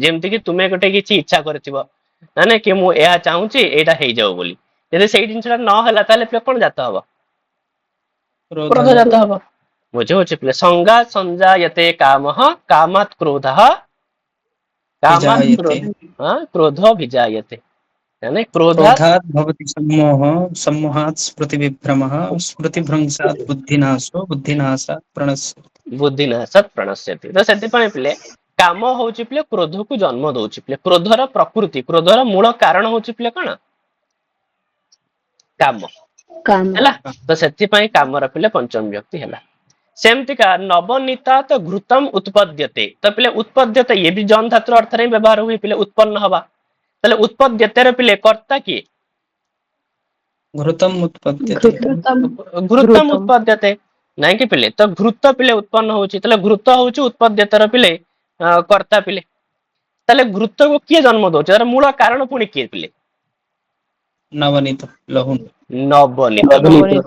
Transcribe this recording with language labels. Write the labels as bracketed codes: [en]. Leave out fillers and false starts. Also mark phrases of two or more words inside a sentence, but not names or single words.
[or] ଯେମିତି କି ତୁମେ ଗୋଟେ କିଛି ଇଚ୍ଛା କରିଥିବ, ନା ନାଇଁ କି ମୁଁ ଏହା ଚାହୁଁଛି ଏଇଟା ହେଇଯାଉ ବୋଲି, ଯଦି ସେଇ ଜିନିଷଟା ନ ହେଲା ତାହେଲେ ପିଲା କଣ ଜାତ ହବ? କ୍ରୋଧ ଜାତ ହବ। ବୁଝିହଉଛି ପିଲା? [sa] ସଂଜ୍ଞା ସଂଜାୟତେ କାମଃ କାମାତ୍ କ୍ରୋଧଃ କାମାତ୍ ବିଜାୟତେ କ୍ରୋଧ ବିଜାୟତେ। ମାନେ କ୍ରୋଧାତ୍ क्रोधात् भवति सम्मोहः सम्मोहात् स्मृतिविभ्रमः स्मृतिभ्रंशात् बुद्धिनाशो बुद्धिनाशात् प्रणश्यति। ବୁଦ୍ଧିନାଶାତ୍ ପ୍रणଶ୍ୟତି। [or] ତ ସେଥିପାଇଁ ପିଲେ କାମ ହଉଛି ପିଲେ କ୍ରୋଧକୁ ଜନ୍ମ ଦଉଛି ପିଲେ। କ୍ରୋଧର ପ୍ରକୃତି, କ୍ରୋଧର ମୂଳ କାରଣ ହଉଛି ପିଲେ କଣ? କାମ। ହେଲା। ତ ସେଥିପାଇଁ କାମର ପିଲେ ପଞ୍ଚମ ବିଭକ୍ତି ହେଲା। [sa] ସେମିତିକା ନବନୀତାତ୍ ଘୃତମ୍ ଉତ୍ପଦ୍ୟତେ। [or] ତ ପିଲେ ଉତ୍ପଦ୍ୟତେ ଇଏ ବି ଜନ୍ ଧାତୁର ଅର୍ଥରେ ହିଁ ବ୍ୟବହାର ହୁଏ ପିଲେ, ଉତ୍ପନ୍ନ ହବା। ତାହେଲେ ଉତ୍ପଦ୍ୟତେର ପିଲେ କର୍ତ୍ତା କିଏ? [sa] घृतम् उत्पद्यते। ଘୃତମ୍ ଉତ୍ପଦ୍ୟତେ। [or] ନାଇଁ କି ପିଲେ? ତ ଘୃତ ପିଲେ ଉତ୍ପନ୍ନ ହଉଛି, ତାହେଲେ ଘୃତ ହଉଛି ଉତ୍ପଦ୍ୟତେର ପିଲେ କର୍ତ୍ତା ପିଲେ। ତାହେଲେ ଘୃତକୁ କିଏ ଜନ୍ମ ଦଉଛି? ତାର ମୂଳ କାରଣ ପୁଣି କିଏ ପିଲେ? ନବନୀତ ଲହୁଣୀ। ନବନୀତ। ନବନୀତ।